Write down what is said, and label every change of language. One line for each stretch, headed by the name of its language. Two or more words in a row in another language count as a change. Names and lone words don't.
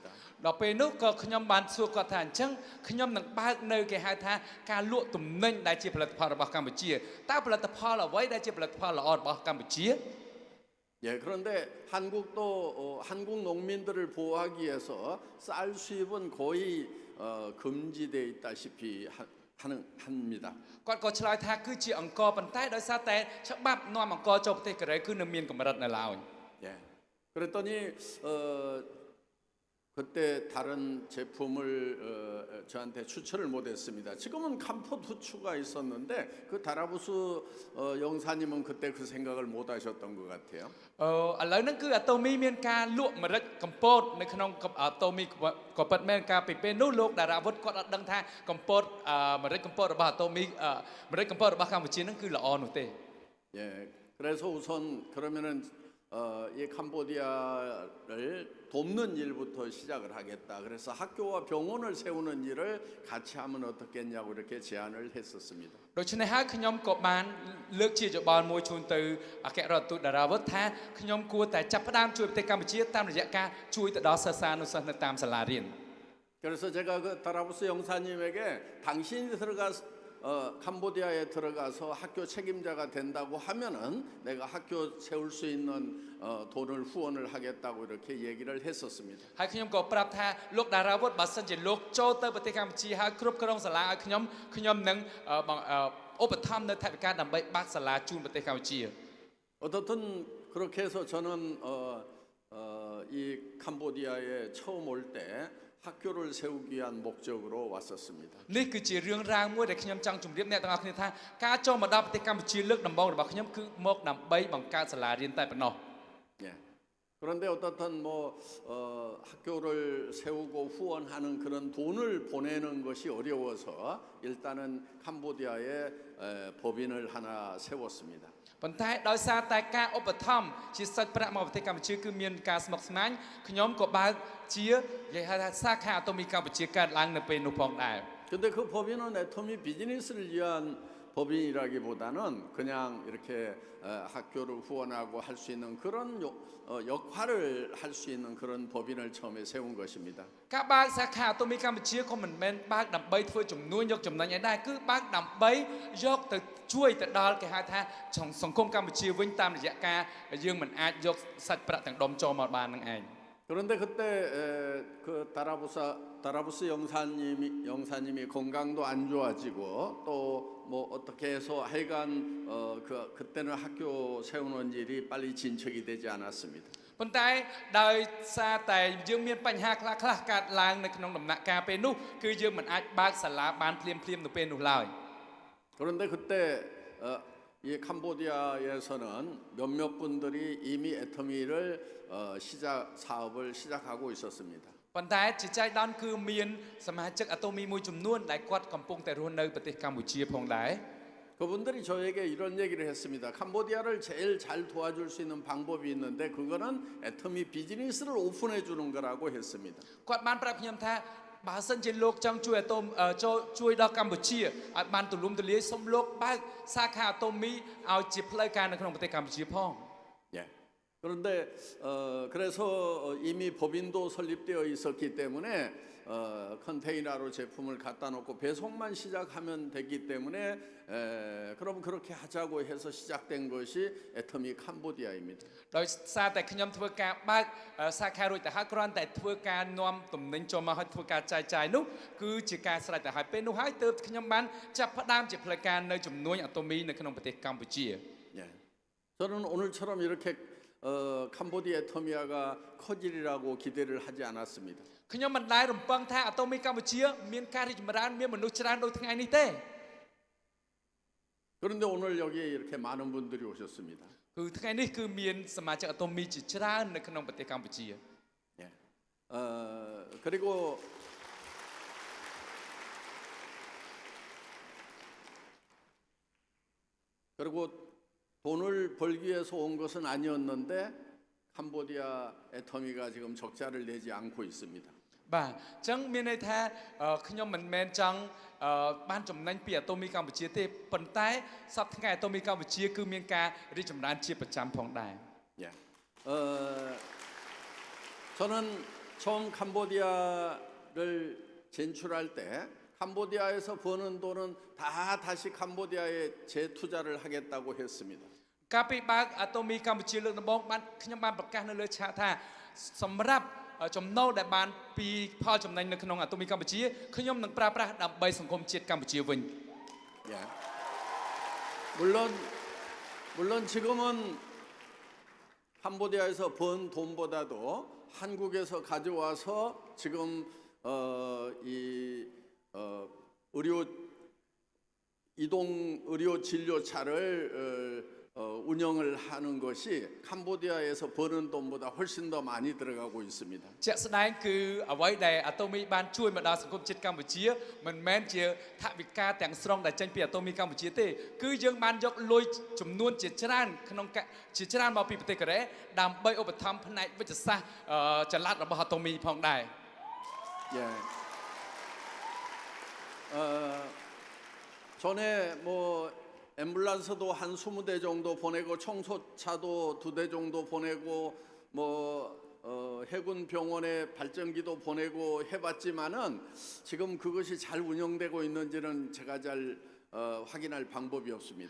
Khmer: ដល់ពេលនោះក៏ខ្ញុំបានសួរគាត់ថាអញ្ចឹងខ្ញុំនឹងបើកនៅគេហៅថាការលក់ទំនិញដែលជាផលិតផលរបស់កម្ពុជាតើផលិតផលអ្វីដែលជាផលិតផលល្អរបស់កម្ពុជា
Korean: 예, 그런데 한국도 한국 농민들을 보호하기 위해서 쌀 수입은 거의 금지돼 있다시피 합니다.
Khmer: គាត់ក៏ឆ្លើយថាគឺជាអង្គរប៉ុន្តែដោយសារតែច្បាប់នាំអង្គរចូលប្រទេសកូរ៉េគឺនៅមានកម្រិតនៅឡើយ
Korean: 예. 그랬더니 그때 다른 제품을 저한테 추천을 못했습니다. 지금은 간포 후추가 있었는데 그 다라부스 영사님은 그때 그 생각을 못하셨던 것 같아요.
Khmer: ឥឡូវហ្នឹងគឺអាតូមីមានការលក់ម្រេចកម្ពតនៅក្នុងអាតូមីក៏ពិតមែនការពីពេលនោះលោកតារាវុធគាត់អត់ដឹងថាកម្ពតម្រេចកម្ពតរបស់អាតូមីម្រេចកម្ពតរបស់កម្ពុជាហ្នឹងគឺល្អនោះទេ
Korean: 예. 그래서 우선 그러면은 이 캄보디아를 돕는 일부터 시작을 하겠다. 그래서 학교와 병원을 세우는 일을 같이 하면 어떻겠냐고 이렇게 제안을 했었습니다.
Khmer: ដូច្នេះហើយខ្ញុំក៏បានលើកជាយោបល់មួយជូនទៅអគ្គរដ្ឋទូតតារាវុធថាខ្ញុំគួរតែចាប់ផ្ដើមជួយប្រទេសកម្ពុជាតាមរយៈការជួយទៅដល់សិស្សានុសិស្សនៅតាមសាលារៀន
Korean: 그래서 제가 그 다라부스 영사님에게 당신이 캄보디아에 들어가서 학교 책임자가 된다고 하면은 내가 학교 세울 수 있는 돈을 후원을 하겠다고 이렇게 얘기를 했었습니다.
Khmer: ហើយខ្ញុំក៏ប្រាប់ថាលោកតារាវុធបើសិនជាលោកចូលទៅប្រទេសកម្ពុជាហើយគ្រប់គ្រងសាលាឲ្យខ្ញុំនឹងឧបត្ថម្ភនៅថវិកាដើម្បីបើកសាលាជូនប្រទេសកម្ពុជា
Korean: 어떻든 그렇게 해서 저는 이 캄보디아에 처음 올 때 학교를 세우기 위한 목적으로 왔었습니다.
Khmer: នេះគឺជារឿងរ៉ាវមួយដែលខ្ញុំចង់ជម្រាបអ្នកទាំងអស់គ្នាថាការចូលមកដល់ប្រទេសកម្ពុជាលើកដំបូងរបស់ខ្ញុំគឺមកដើម្បីបង្កើតសាលារៀនតែប៉ុណ្ណោះ
Korean: 예. 그런데 어떻든 학교를 세우고 후원하는 그런 돈을 보내는 것이 어려워서 일단은 캄보디아에 법인을 하나 세웠습니다.
Khmer: ប៉ុន្តែដោយសារតែការឧបត្ថម្ភជាសាច់ប្រាក់មកប្រទេសកម្ពុជាគឺមានការស្មុគស្មាញខ្ញុំក៏បើកជានិយាយថាសាខាអាតូមីកម្ពុជាកើតឡើងនៅពេលនោះផងដែរ
Korean: 근데 그 법인은 애터미 비즈니스를 위한 법인이라기보다는 그냥 이렇게 학교를 후원하고 할 수 있는 그런 역할을 할 수 있는 그런 법인을 처음에 세운 것입니다.
Khmer: ការបើកសាខាអាតូមីកម្ពុជាក៏មិនមែនបើកដើម្បីធ្វើជំនួញយកចំណេញឯដែរគឺបើកដើម្បីយកទៅជួយទៅដល់គេហៅថាសង្គមកម្ពុជាវិញតាមរយៈការយើងមិនអាចយកសាច់ប្រាក់ទាំងដុំចូលមកបាននឹងឯង
Korean: 그런데 그때 그 다라부스 영사님이 건강도 안 좋아지고 또 뭐 어떻게 해서 하여간 그때는 학교 세우는 일이 빨리 진척이 되지 않았습니다.
Khmer: ប៉ុន្តែដោយសារតែយើងមានបញ្ហាខ្លះកើតឡើងនៅក្នុងដំណាក់កាលពេលនោះគឺយើងមិនអាចបើកសាលាបានភ្លាមនៅពេលនោះឡើយ
Korean: 그런데 그때 이 캄보디아에서는 몇몇 분들이 이미 애터미를 사업을 시작하고 있었습니다.
Khmer: ប៉ុន្តែជាចៃដន្យគឺមានសមាជិកអាតូមីមួយចំនួនដែលគាត់កំពុងតែរស់នៅប្រទេសកម្ពុជាផងដែរ
Korean: 그분들이 저에게 이런 얘기를 했습니다. 캄보디아를 제일 잘 도와줄 수 있는 방법이 있는데 그거는 애터미 비즈니스를 오픈해 주는 거라고 했습니다.
Khmer: គាត់បានប្រាប់ខ្ញុំថាបើសិនជាលោកចង់ជួយអាតូមជួយដល់កម្ពុជាឲ្យបានទូលំទូលាយសូមលោកបើកសាខាអាតូមីឲ្យជាផ្លូវការនៅក្នុងប្រទេសកម្ពុជាផង
Korean: 예. 그런데 그래서 이미 법인도 설립되어 있었기 때문에 컨테이너로 제품을 갖다 놓고 배송만 시작하면 되기 때문에 그럼 그렇게 하자고 해서 시작된 것이 애터미 캄보디아입니다.
Khmer: ដោយសារតែខ្ញុំធ្វើការបើកសាខារួចទៅហើយគ្រាន់តែធ្វើការនាំទំនិញចូលមកឲ្យធ្វើការចាយចាយនោះគឺជាការស្រេចទៅហើយពេលនោះហើយទើបខ្ញុំបានចាប់ផ្ដើមជាផ្លូវការនៅជំនួយអាតូមីនៅក្នុងប្រទេសកម្ពុជា
Korean: 예. 저는 오늘처럼 이렇게 캄보디아 애터미아가 커지리라고 기대를 하지 않았습니다.
Khmer: ខ្ញុំមិនដែលរំពឹងថាអាតូមីកម្ពុជាមានការរីកចម្រើនមានមនុស្សច្រើនដូចថ្ងៃនេះទេ
Korean: 그런데 오늘 여기에 이렇게 많은 분들이 오셨습니다.
Khmer: គឺថ្ងៃនេះគឺមានសមាជិកអាតូមីជាច្រើននៅក្នុងប្រទេសកម្ពុជា
Korean: 예. 그리고 돈을 벌기 위해서 온 것은 아니었는데 캄보디아 애터미가 지금 적자를 내지 않고 있습니다.
Khmer: បាទអញ្ចឹងមានន័យថាខ្ញុំមិនមែនចង់បានចំណេញពីអាតូមីកម្ពុជាទេប៉ុន្តែសប្តាហ៍ថ្ងៃអាតូមីកម្ពុជាគឺមានការរីកចម្រើនជាប្រចាំផងដែរ
Korean: 예. 저는 처음 캄보디아를 진출할 때 캄보디아에서 버는 돈은 다 다시 캄보디아에 재투자를 하겠다고 했습니다.
Khmer: កាលពីបើកអាតូមីកម្ពុជាលើកដំបូងបានខ្ញុំបានប្រកាសនៅលើឆាកថាសម្រាប់ចំណូលដែលបានពីផលចំណេញនៅក្នុងអាតូមីកម្ពុជាខ្ញុំនឹងប្រើប្រាស់ដើម្បីសង្គមជាតិកម្ពុជាវិញ
Korean: 예. 물론 지금은 캄보디아에서 번 돈보다도 한국에서 가져와서 지금 의료 진료차를 운영을 하는 것이 캄보디아에서 버는 돈보다 훨씬 더 많이 들어가고 있습니다.
Khmer: ជាក់ស្ដែងគឺអ្វីដែលអាតូមីបានជួយមកដល់សង្គមជាតិកម្ពុជាមិនមែនជាថវិកាទាំងស្រុងដែលចេញពីអាតូមីកម្ពុជាទេគឺយើងបានយកលុយចំនួនជាច្រើនមកពីប្រទេសកូរ៉េដើម្បីឧបត្ថម្ភផ្នែកវិទ្យាសាស្ត្រចល័តរបស់អាតូមីផងដែរ
Korean: 예. 전에 뭐 앰뷸런스도 한 20대 정도 보내고 청소차도 2대 정도 보내고 뭐 해군 병원에 발전기도 보내고 해봤지만은 지금 그것이 잘 운영되고 있는지는 제가 잘 확인할 방법이 없습니다.